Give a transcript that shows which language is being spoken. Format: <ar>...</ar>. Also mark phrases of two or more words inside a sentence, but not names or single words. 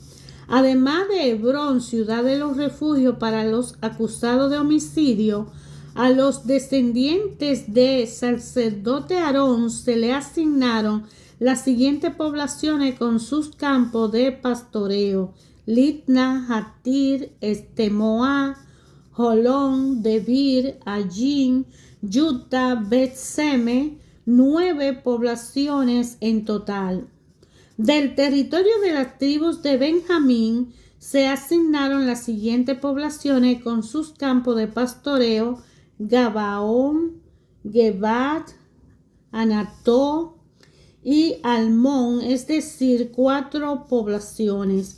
<es>Además de Hebrón, ciudad de los refugios para los acusados de homicidio, A los descendientes de sacerdote Aarón se le asignaron las siguientes poblaciones con sus campos de pastoreo: Litna, Jatir, Estemoa, Jolón, Debir, Allín, Yuta, Bet-Seme, 9 poblaciones en total. Del territorio de las tribus de Benjamín se asignaron las siguientes poblaciones con sus campos de pastoreo: Gabaón, Gebat, Anató y Almón, es decir, 4 poblaciones.</es>